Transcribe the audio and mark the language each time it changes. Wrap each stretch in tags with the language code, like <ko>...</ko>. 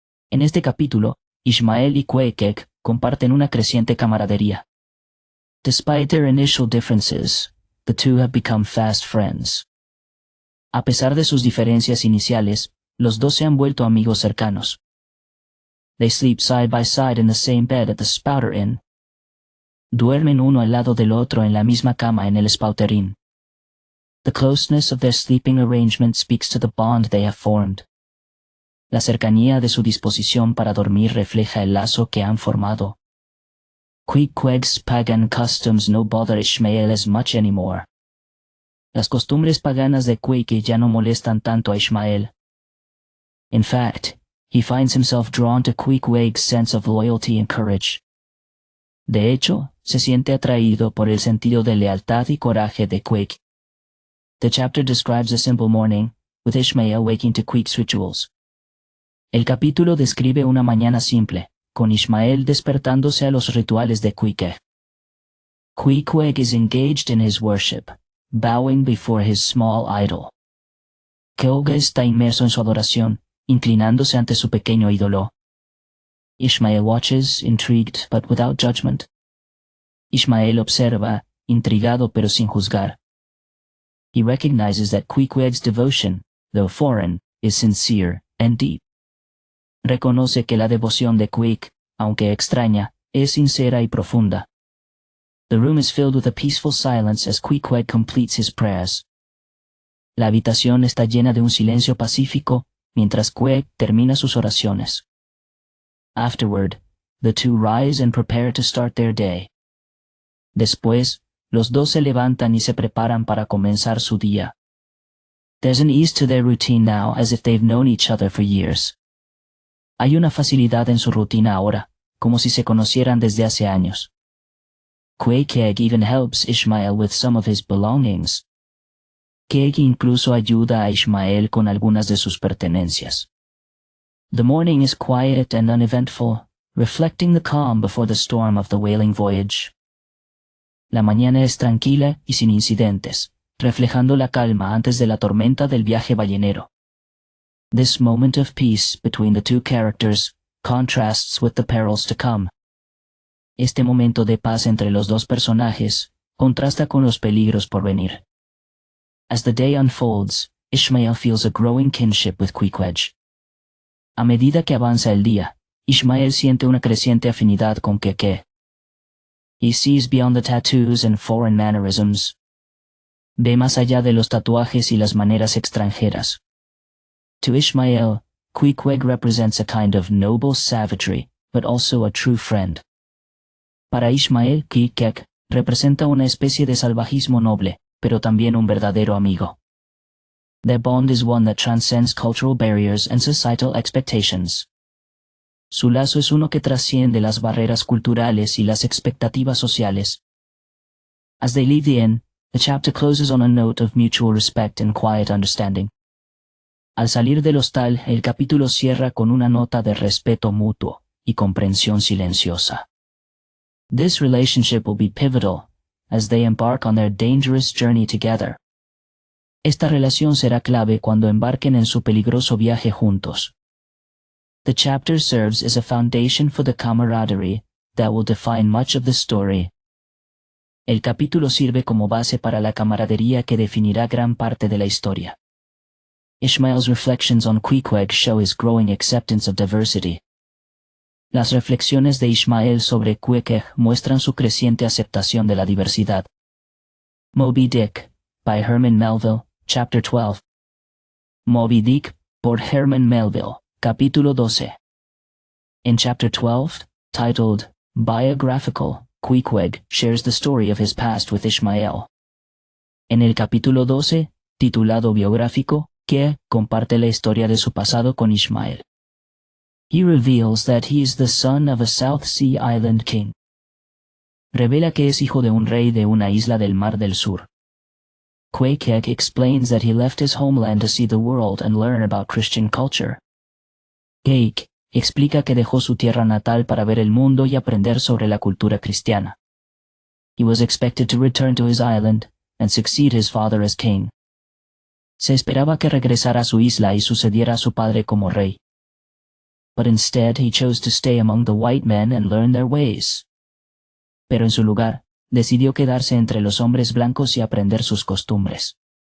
<es>En este capítulo, Ishmael y Queequeg comparten una creciente camaradería.</es> <en>Despite their initial differences, the two have become fast friends.</en> <es>A pesar de sus diferencias iniciales, los dos se han vuelto amigos cercanos.</es> <en>They sleep side by side in the same bed at the Spouter Inn.</en> <es>Duermen uno al lado del otro en la misma cama en el Spouter Inn.</es> <en>The closeness of their sleeping arrangement speaks to the bond they have formed.</en> <es>La cercanía de su disposición para dormir refleja el lazo que han formado.</es> <en>Queequeg's pagan customs no bother Ishmael as much anymore.</en> <es>Las costumbres paganas de Queequeg ya no molestan tanto a Ishmael.</es> <en>In fact, he finds himself drawn to Queequeg's sense of loyalty and courage.</en> <es>De hecho, se siente atraído por el sentido de lealtad y coraje de Queequeg.</es> <en>The chapter describes a simple morning, with Ishmael waking to Queequeg's rituals.</en> <es>El capítulo describe una mañana simple, con Ishmael despertándose a los rituales de Queequeg.</es> <en>Queequeg is engaged in his worship, bowing before his small idol.</en> <es>Queequeg está inmerso en su adoración, inclinándose ante su pequeño ídolo.</es> <en>Ishmael watches, intrigued but without judgment.</en> <es>Ishmael observa, intrigado pero sin juzgar.</es> <en>He recognizes that Queequeg's devotion, though foreign, is sincere and deep.</en> <es>Reconoce que la devoción de Queequeg, aunque extraña, es sincera y profunda.</es> <en>The room is filled with a peaceful silence as Queequeg completes his prayers.</en> <es>La habitación está llena de un silencio pacífico mientras Queequeg termina sus oraciones.</es> <en>Afterward, the two rise and prepare to start their day.</en> <es>Después, los dos se levantan y se preparan para comenzar su día.</es> <en>There's an ease to their routine now as if they've known each other for years.</en> <es>Hay una facilidad en su rutina ahora, como si se conocieran desde hace años.</es> <en>Queequeg even helps Ishmael with some of his belongings.</en> <es>Queequeg incluso ayuda a Ishmael con algunas de sus pertenencias.</es> <en>The morning is quiet and uneventful, reflecting the calm before the storm of the whaling voyage.</en> <es>La mañana es tranquila y sin incidentes, reflejando la calma antes de la tormenta del viaje ballenero.</es> <en>This moment of peace between the two characters contrasts with the perils to come.</en> <es>Este momento de paz entre los dos personajes contrasta con los peligros por venir.</es> <en>As the day unfolds, Ishmael feels a growing kinship with Queequeg.</en> <es>A medida que avanza el día, Ishmael siente una creciente afinidad con Queequeg.</es> <en>He sees beyond the tattoos and foreign mannerisms.</en> <es>Ve más allá de los tatuajes y las maneras extranjeras.</es> <en>To Ishmael, Queequeg represents a kind of noble savagery, but also a true friend.</en> <es>Para Ishmael, Queequeg representa una especie de salvajismo noble, pero también un verdadero amigo.</es> <en>Their bond is one that transcends cultural barriers and societal expectations.</en> <es>Su lazo es uno que trasciende las barreras culturales y las expectativas sociales.</es> <en>As they leave the inn, the chapter closes on a note of mutual respect and quiet understanding.</en> <es>Al salir del hostal, el capítulo cierra con una nota de respeto mutuo y comprensión silenciosa.</es> <en>This relationship will be pivotal as they embark on their dangerous journey together.</en> <es>Esta relación será clave cuando embarquen en su peligroso viaje juntos.</es> <en>The chapter serves as a foundation for the camaraderie that will define much of the story.</en> <es>El capítulo sirve como base para la camaradería que definirá gran parte de la historia.</es> <en>Ishmael's reflections on Queequeg show his growing acceptance of diversity.</en> <es>Las reflexiones de Ishmael sobre Queequeg muestran su creciente aceptación de la diversidad.</es> <en>Moby Dick, by Herman Melville, Chapter 12.</en> <es>Moby Dick, por Herman Melville, Capítulo 12.</es> <en>In Chapter 12, titled Biographical, Queequeg shares the story of his past with Ishmael.</en> <es>En el capítulo 12, titulado Biográfico, Queequeg comparte la historia de su pasado con Ishmael.</es> <en>He reveals that he is the son of a South Sea Island king.</en> <es>Revela que es hijo de un rey de una isla del Mar del Sur.</es> <en>Queequeg explains that he left his homeland to see the world and learn about Christian culture. Queequeg</en> <es>explica que dejó su tierra natal para ver el mundo y aprender sobre la cultura cristiana.</es> <en>He was expected to return to his island and succeed his father as king.</en> <es>Se esperaba que regresara a su isla y sucediera a su padre como rey.</es> <en>But instead he chose to stay among the white men and learn their ways.</en> <es>Pero en su lugar, decidió quedarse entre los hombres blancos y aprender sus costumbres.</es>